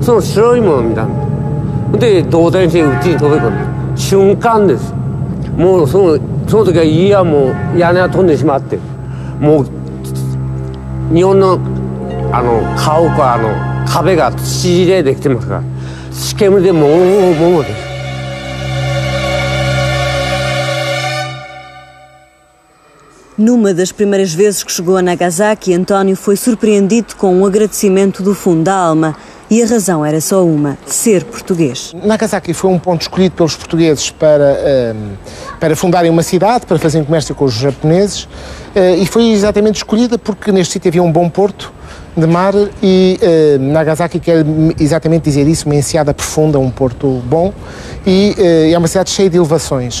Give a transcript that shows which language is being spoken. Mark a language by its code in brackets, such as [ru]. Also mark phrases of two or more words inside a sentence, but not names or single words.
[ja] その白いものを見たんだ。で動転してうちに飛び込んだ瞬間です。もうその時は家はもう屋根が飛んでしまって、もう日本の家屋は壁が土でできてますから、土煙でもうです。 [pt] Numa das primeiras vezes que chegou a Nagasaki, António foi surpreendido com um agradecimento do fundo da alma. E a razão era só uma: ser português. Nagasaki foi um ponto escolhido pelos portugueses para fundarem uma cidade, para fazerem comércio com os japoneses, e foi exatamente escolhida porque neste sítio havia um bom porto de mar e Nagasaki quer exatamente dizer isso, uma enseada profunda, um porto bom, e é uma cidade cheia de elevações.